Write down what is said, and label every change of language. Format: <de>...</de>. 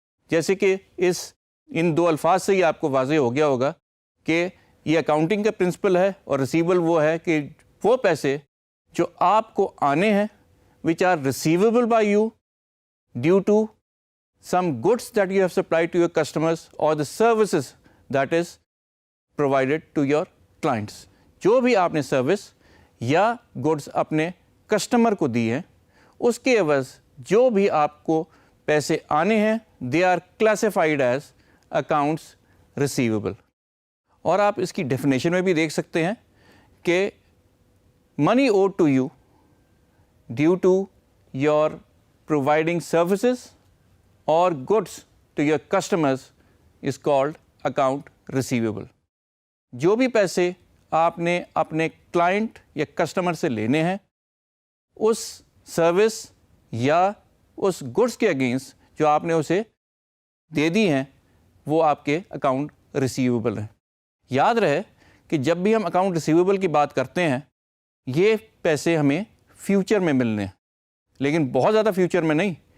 <ur>جیسے کہ ان دو الفاظ سے ہی آپ کو واضح ہو گیا ہوگا کہ یہ اکاؤنٹنگ کا پرنسپل ہے اور ریسیویبل وہ ہے کہ وہ پیسے جو آپ کو آنے ہیں</ur> <en>which are receivable by you due to some goods that you have supplied to your customers or the services that is provided to your clients.</en> <ur>جو بھی آپ نے سروس یا گڈس اپنے کسٹمر کو دی ہیں اس کے عوض جو بھی آپ کو پیسے آنے ہیں</ur> <en>they are classified as accounts receivable.</en> <ur>اور آپ اس کی ڈیفینیشن میں بھی دیکھ سکتے ہیں کہ</ur> <en>money owed to you due to your providing services or goods to your customers is called account receivable.</en> <ur>جو بھی پیسے آپ نے اپنے کلائنٹ یا کسٹمر سے لینے ہیں اس سروس یا اس گڈس کے اگینسٹ جو آپ نے اسے دے دی ہیں وہ آپ کے اکاؤنٹ ریسیویبل ہیں. یاد رہے کہ جب بھی ہم اکاؤنٹ ریسیویبل کی بات کرتے ہیں یہ پیسے ہمیں فیوچر میں ملنے ہیں، لیکن بہت زیادہ فیوچر میں نہیں.</ur>